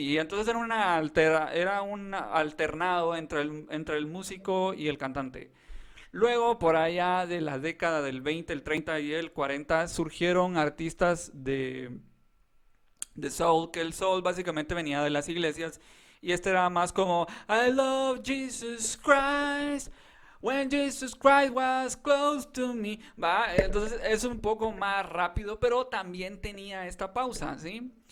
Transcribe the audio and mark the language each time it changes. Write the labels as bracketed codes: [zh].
[es] Y entonces era un alternado entre el músico y el cantante. Luego, por allá de la década del 20, el 30 y el 40, surgieron artistas de soul, que el soul básicamente venía de las iglesias y este era más como [en] I love Jesus Christ. When Jesus Christ was close to me. [es] Va, entonces es un poco más rápido, pero también tenía esta pausa, ¿sí?